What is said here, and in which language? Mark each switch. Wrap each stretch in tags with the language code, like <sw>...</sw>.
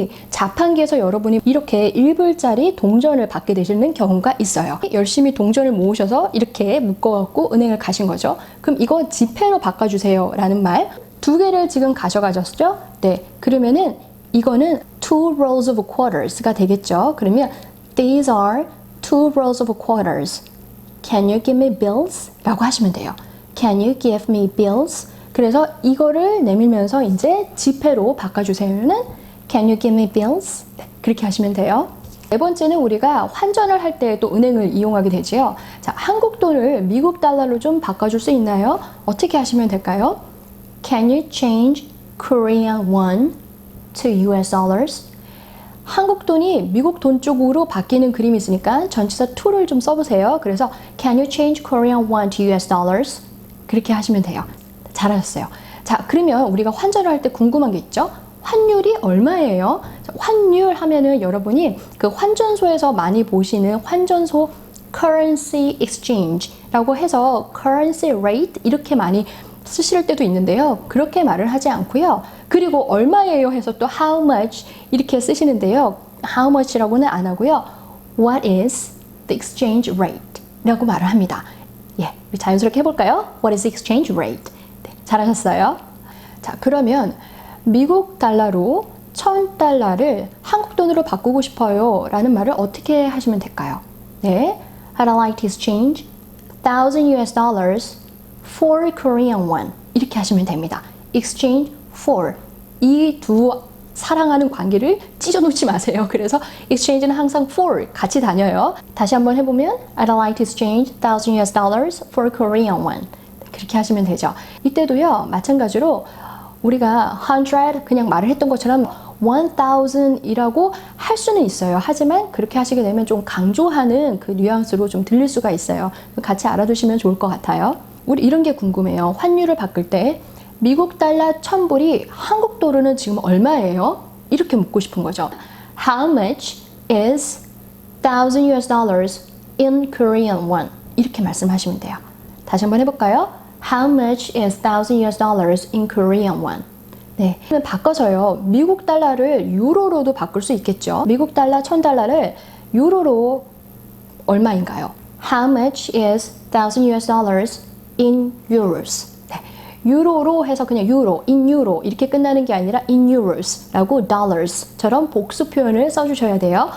<ko>자판기에서 여러분이 이렇게 1불짜리 동전을 받게 되시는 경우가 있어요. 열심히 동전을 모으셔서 이렇게 묶어갖고 은행을 가신 거죠. 그럼 이거 지폐로 바꿔주세요 라는 말 2개를 지금 가져가셨죠? 네, 그러면은 이거는</ko> <en>2 rolls of quarters</en> <ko>가 되겠죠. 그러면</ko> <en>these are 2 rolls of quarters. Can you give me bills?</en> <ko>라고 하시면 돼요.</ko> <en>Can you give me bills?</en> <ko>그래서 이거를 내밀면서 이제 지폐로 바꿔주세요는</ko> <en>Can you give me bills?</en> <ko>네, 그렇게 하시면 돼요. 네 번째는 우리가 환전을 할 때 또 은행을 이용하게 되지요. 자, 한국 돈을 미국 달러로 좀 바꿔줄 수 있나요? 어떻게 하시면 될까요?</ko> <en>Can you change Korean won to US dollars?</en> <ko>한국 돈이 미국 돈 쪽으로 바뀌는 그림이 있으니까 전치사 to를 좀 써보세요. 그래서</ko> <en>Can you change Korean won to US dollars?</en> <ko>그렇게 하시면 돼요. 잘하셨어요. 자, 그러면 우리가 환전을 할 때 궁금한 게 있죠? 환율이 얼마예요? 환율 하면은 여러분이 그 환전소에서 많이 보시는 환전소 currency exchange라고 해서 currency rate 이렇게 많이 쓰실 때도 있는데요. 그렇게 말을 하지 않고요. 그리고 얼마예요 해서 또 how much 이렇게 쓰시는데요. how much라고는 안 하고요.</ko> <en>What is the exchange rate?</en> <ko>라고 말을 합니다. 예, 자연스럽게 해볼까요?</ko> <en>What is the exchange rate?</en> <ko>네, 잘하셨어요. 자, 그러면 미국 달러로 1000달러를 한국 돈으로 바꾸고 싶어요 라는 말을 어떻게 하시면 될까요? 네,</ko> <en>I'd like to exchange 1000 US dollars for Korean won.</en> <ko>이렇게 하시면 됩니다. exchange for. 이 두 사랑하는 관계를 찢어놓지 마세요. 그래서 exchange는 항상 for 같이 다녀요. 다시 한번 해보면</ko> <en>I'd like to exchange 1000 US dollars for Korean won.</en> <ko>그렇게 하시면 되죠. 이때도요, 마찬가지로 우리가 100 그냥 말을 했던 것처럼 1000이라고 할 수는 있어요. 하지만 그렇게 하시게 되면 좀 강조하는 그 뉘앙스로 좀 들릴 수가 있어요. 같이 알아두시면 좋을 것 같아요. 우리 이런 게 궁금해요. 환율을 바꿀 때 미국 달러 1000불이 한국 도로는 지금 얼마예요? 이렇게 묻고 싶은 거죠.</ko> <en>How much is 1000 US dollars in Korean won?</en> <ko>이렇게 말씀하시면 돼요. 다시 한번 해볼까요?</ko> <en>How much is 1000 US dollars in Korean won?</en> <ko>네, 바꿔서요. 미국 달러를 유로로도 바꿀 수 있겠죠. 미국 달러 1000달러를 유로로 얼마인가요?</ko> <en>How much is 1000 US dollars in euros.</en> <ko>네. 유로로 해서 그냥 유로, in euro 이렇게 끝나는 게 아니라 in euros라고 dollars처럼 복수 표현을 써주셔야 돼요.</ko>